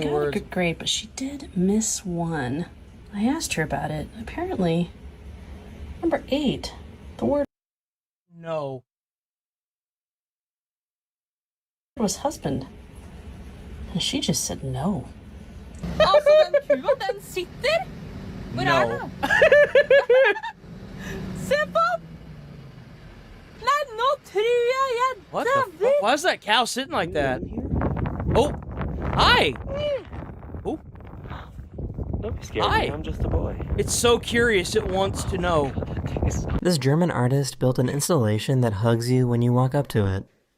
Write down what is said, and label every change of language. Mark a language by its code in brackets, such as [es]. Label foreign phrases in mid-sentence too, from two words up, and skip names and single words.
[en] got a words. good grade, but she did miss one. I asked her about it. Apparently, number 8, the word No. was husband. And she just said no. [no] Altså, den sitter? Hvor [en] No. [no] Se på! Nei, nå tror jeg [en] What the fuck? Why is that cow sitting like that? Oh, hi. Oh. Don't be scared. Hi. I'm just a boy. It's so curious. It wants to know. This German artist built an installation that hugs you when you walk up to it.